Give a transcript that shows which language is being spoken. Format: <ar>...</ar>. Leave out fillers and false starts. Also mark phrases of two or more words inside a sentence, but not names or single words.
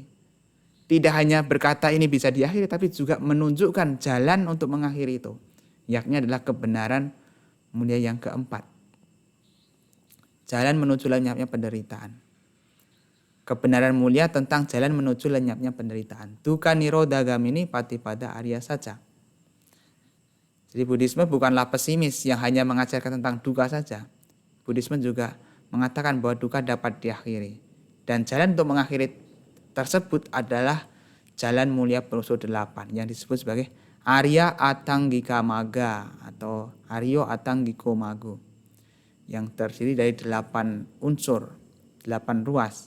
<id>Tidak hanya berkata ini bisa diakhiri, tapi juga menunjukkan jalan untuk mengakhiri itu. Yakni adalah kebenaran mulia yang keempat. Jalan menuju lenyapnya penderitaan. Kebenaran mulia tentang jalan menuju lenyapnya penderitaan.</id> <pi>Dukkha nirodha gamini patipada arya saja.</pi> <id>Jadi Buddhisme bukanlah pesimis yang hanya mengajarkan tentang duka saja. Buddhisme juga mengatakan bahwa duka dapat diakhiri. Dan jalan untuk mengakhiri tersebut adalah jalan mulia penusul 8 yang disebut sebagai</id> <pi>Arya Atanggika Magga</pi> <id>atau</id> <pi>Aryo Atanggiko Mago,</pi> <id>yang terdiri dari 8 unsur, 8 ruas.</id>